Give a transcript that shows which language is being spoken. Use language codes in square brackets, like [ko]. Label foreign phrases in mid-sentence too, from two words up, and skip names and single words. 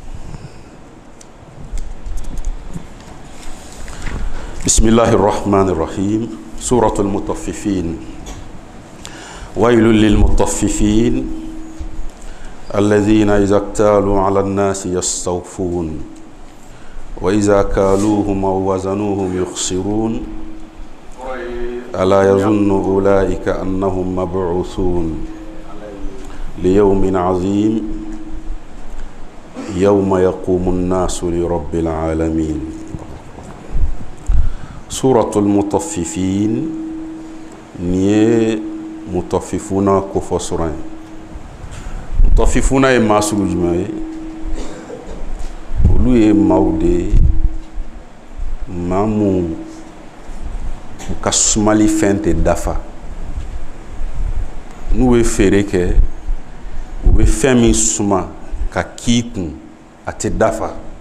[ar] بسم الله الرحمن الرحيم سورة المطففين ويل للمطففين الذين إذا اكتالوا على الناس يستوفون وإذا كالوهم أو وزنوهم يخسرون ألا يظن أولئك أنهم مبعوثون ليوم عظيم يوم يقوم الناس لرب العالمين سورة المطففين [bm] ni mutaffifuna ko fɔ sura ye mutaffifuna ye maa sugu jumɛn ye olu ye maaw de ye maa mun u ka sumali fɛn tɛ dafa n'u bɛ feere kɛ u bɛ fɛn min suma ka k'i kun a tɛ dafa